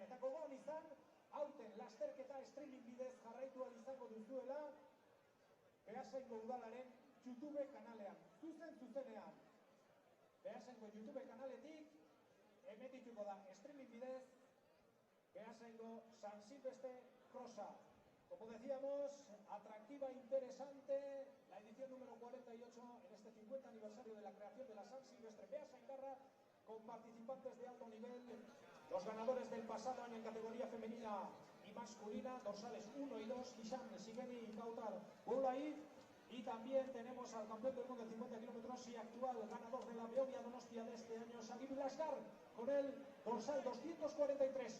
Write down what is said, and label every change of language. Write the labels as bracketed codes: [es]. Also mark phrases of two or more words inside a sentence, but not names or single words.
[eu] Eta gogoan izan, aurten lasterketa streaming bidez jarraitu ahal izango duzuela Beasaingo udalaren YouTube kanalean, zuzenean. Beasaingo YouTube kanaletik emetituko da streaming bidez Beasaingo San Silvestre Krosa. [es] Como decíamos, atractiva, interesante, la edición número 48 en este 50 aniversario de la creación de la San Silvestre Beasa Indarra, con participantes de alto nivel, los ganadores del pasado año en categoría femenina y masculina, dorsales 1 y 2, Hisham Zigeni y Kautar Boulait, y también tenemos al campeón del mundo de 50 kilómetros y actual ganador de la Beovia Donostia de este año, Sagib Laskar, con el dorsal 243.